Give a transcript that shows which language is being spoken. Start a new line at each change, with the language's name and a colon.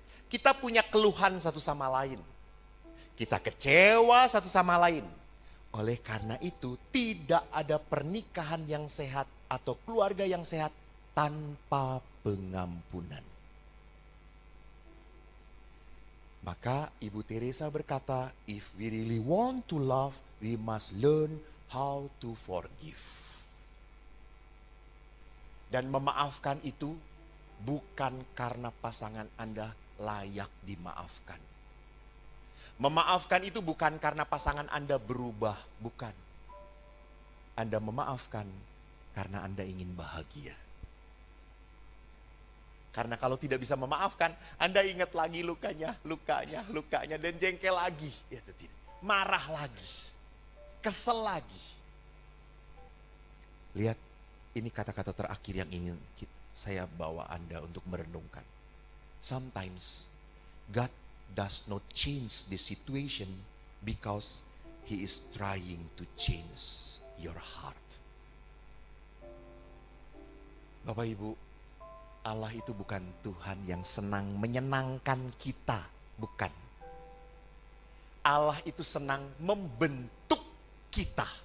Indonesian: Kita punya keluhan satu sama lain. Kita kecewa satu sama lain. Oleh karena itu, tidak ada pernikahan yang sehat atau keluarga yang sehat tanpa pengampunan. Maka Ibu Teresa berkata,
English: if we really want to love, we must learn how to forgive.
Indonesian: Dan memaafkan itu bukan karena pasangan Anda layak dimaafkan. Memaafkan itu bukan karena pasangan Anda berubah, bukan. Anda memaafkan karena Anda ingin bahagia. Karena kalau tidak bisa memaafkan, Anda ingat lagi lukanya, dan jengkel lagi. Ya, tidak. Marah lagi, kesel lagi. Lihat, ini kata-kata terakhir yang ingin saya bawa Anda untuk merenungkan.
English: Sometimes God does not change the situation because He is trying to change your heart.
Indonesian: Bapak Ibu, Allah itu bukan Tuhan yang senang menyenangkan kita, bukan. Allah itu senang membentuk kita.